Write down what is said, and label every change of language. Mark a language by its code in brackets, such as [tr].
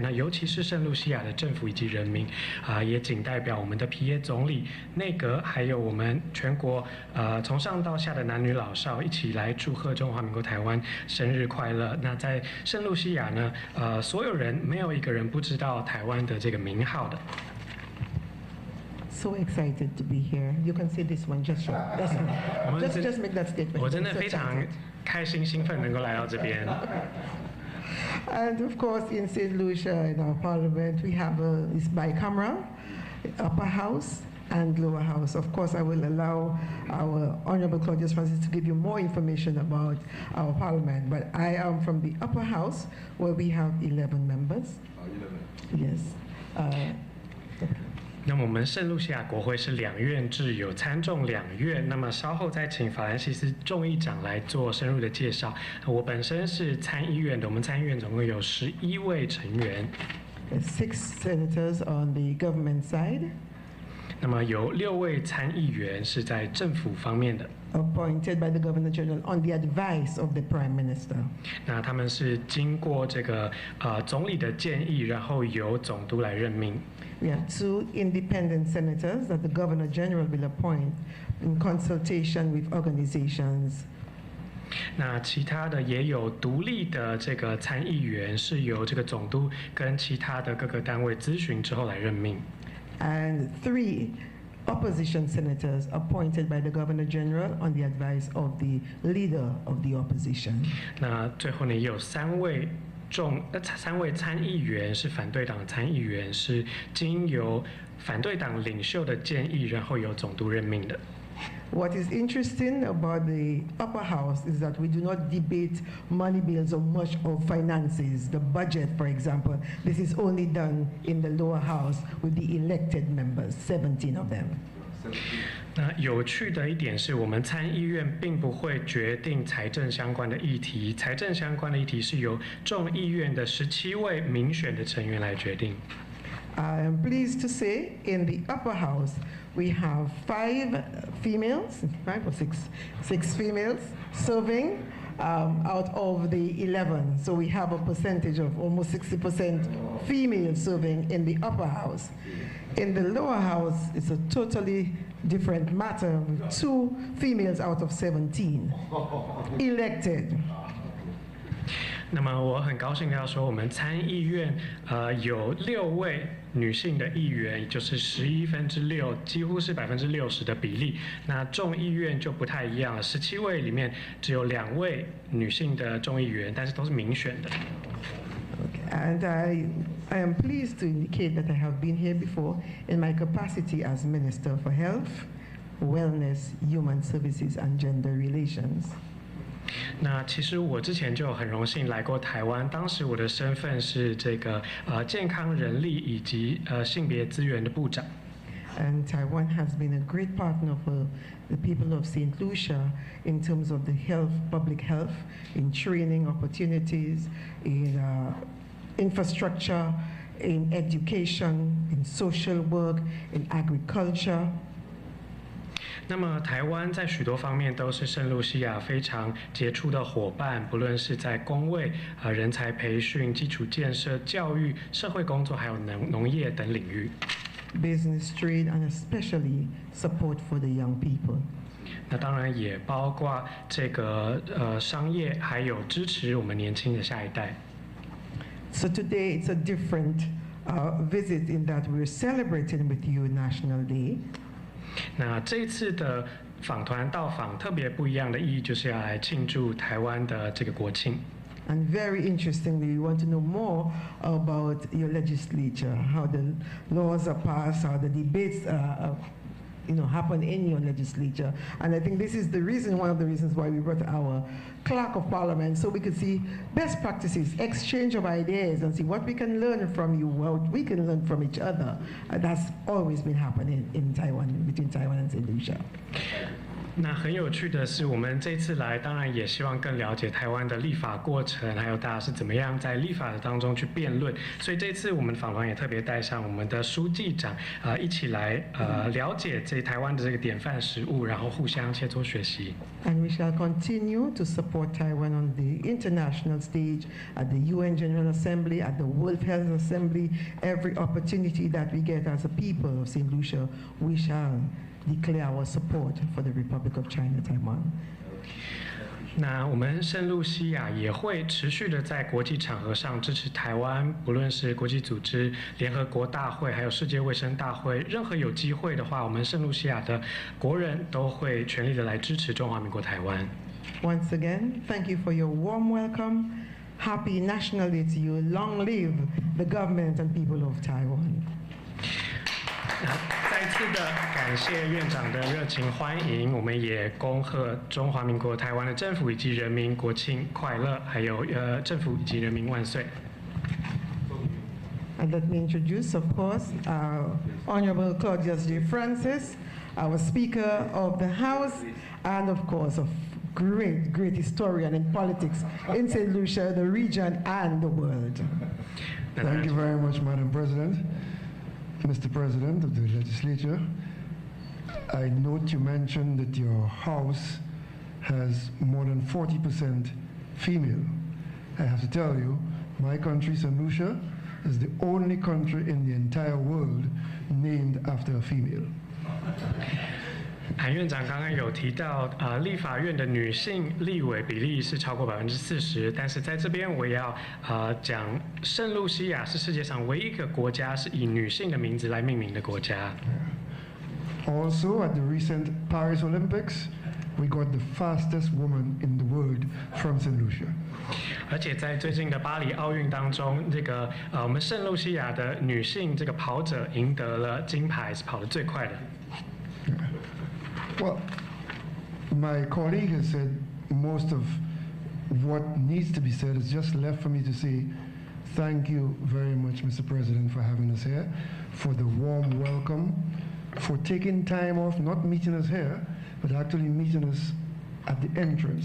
[zh] 那尤其是圣露西亚的政府以及人民，也仅代表我们的皮耶总理、内阁，还有我们全国从上到下的男女老少一起来祝贺中华民国台湾生日快乐。那在圣露西亚呢，所有人没有一个人不知道台湾的这个名号的。 [en] So excited to be here. You can say this one just short. Just make that statement. [zh] 我真的非常开心兴奋能够来到这边。 [en] And of course, in St. Lucia, in our parliament, we have this bicameral, upper house and lower house. Of course, I will allow our Honorable Claudius Francis to give you more information about our parliament, but I am from the upper house where we have 11 members. 11. Yes. [zh] 那么我们圣露西亚国会是两院制，有参众两院。那么稍后再请法兰西斯众议长来做深入的介绍。我本身是参议院的，我们参议院总共有11位成员。 [en] 6 senators on the government side. [zh] 那么有6位参议员是在政府方面的 [en] ，appointed by the Governor General on the advice of the Prime Minister. [zh] 那他们是经过这个总理的建议，然后由总督来任命。 [en] We have 2 independent senators that the Governor General will appoint in consultation with organizations. [zh] 那其他的也有独立的这个参议员，是由这个总督跟其他的各个单位咨询之后来任命。 [en] And 3 opposition senators appointed by the Governor General on the advice of the leader of the opposition. [zh] 那最后呢，也有3位参议员是反对党的参议员，是经由反对党领袖的建议，然后由总督任命的。 [en] What is interesting about the upper house is that we do not debate money bills or much of finances, the budget, for example. This is only done in the lower house with the elected members, 17 of them. [zh] 那有趣的一点是我们参议院并不会决定财政相关的议题，财政相关的议题是由众议院的17位民选的成员来决定。 [en] I am pleased to say in the upper house we have 5 females, 5 or 6 females serving out of the 11. So we have a percentage of almost 60% females serving in the upper house. In the lower house, it's a totally different matter with 2 females out of 17 elected. [zh] 那么我很高兴要说，我们参议院有6位女性的议员，也就是6/11，几乎是60%的比例。那众议院就不太一样了，17位里面只有2位女性的众议员，但是都是民选的。 [en] And I am pleased to indicate that I have been here before in my capacity as Minister for Health, Wellness, Human Services and Gender Relations. [zh] 那其实我之前就很荣幸来过台湾，当时我的身份是这个健康人力以及性别资源的部长。 [en] And Taiwan has been a great partner for the people of St. Lucia in terms of the health, public health, in training opportunities, in infrastructure, in education, in social work, in agriculture. [zh] 那么台湾在许多方面都是圣露西亚非常杰出的伙伴，不论是在公卫、人才培训、基础建设、教育、社会工作，还有农业等领域。 [en] Business, trade, and especially support for the young people. [zh] 那当然也包括这个商业，还有支持我们年轻的下一代。 [en] So today it's a different visit in that we're celebrating with you National Day. [zh] 那这一次的访团到访特别不一样的意义，就是要来庆祝台湾的这个国庆。 [en] And very interestingly, we want to know more about your legislature, how the laws are passed, how the debates happen in your legislature. And I think this is one of the reasons why we brought our clerk of parliament, so we could see best practices, exchange of ideas, and see what we can learn from you, what we can learn from each other. That's always been happening in Taiwan, between Taiwan and St. Lucia. [zh] 那很有趣的是，我们这次来，当然也希望更了解台湾的立法过程，还有大家是怎么样在立法的当中去辩论。所以这次我们访团也特别带上我们的书记长，一起来了解这台湾的这个典范实务，然后互相切磋学习。 [en] And we shall continue to support Taiwan on the international stage, at the UN General Assembly, at the World Health Assembly. Every opportunity that we get as a people of St. Lucia, we shall declare our support for the Republic of China, Taiwan. [zh] 那我们圣露西亚也会持续的在国际场合上支持台湾，不论是国际组织、联合国大会，还有世界卫生大会，任何有机会的话，我们圣露西亚的国人都会全力的来支持中华民国台湾。 [en] Once again, thank you for your warm welcome. Happy National Day to you. Long live the government and people of Taiwan. [zh] 再次的感谢院长的热情欢迎，我们也恭贺中华民国台湾的政府以及人民国庆快乐，还有政府以及人民万岁。 [en] And let me introduce, of course, our Honorable Claudius J. Francis, our Speaker of the House, and of course, a great historian in politics in St. Lucia, the region, and the world. Thank you very much, Madam President. Mr. President of the Legislature, I note you mentioned that your House has more than 40% female. I have to tell you, my country, St. Lucia, is the only country in the entire world named after a female. [zh] 韩院长刚刚有提到，立法院的女性立委比例是超过40%，但是在这边我也要讲，圣露西亚是世界上唯一一个国家是以女性的名字来命名的国家。 [en] Also, at the recent Paris Olympics, we got the fastest woman in the world from St. Lucia. [zh] 而且在最近的巴黎奥运当中，这个我们圣露西亚的女性这个跑者赢得了金牌，是跑得最快的。 [en] Well, my colleague has said most of what needs to be said. It's just left for me to say thank you very much, Mr. President, for having us here, for the warm welcome, for taking time off, not meeting us here, but actually meeting us at the entrance.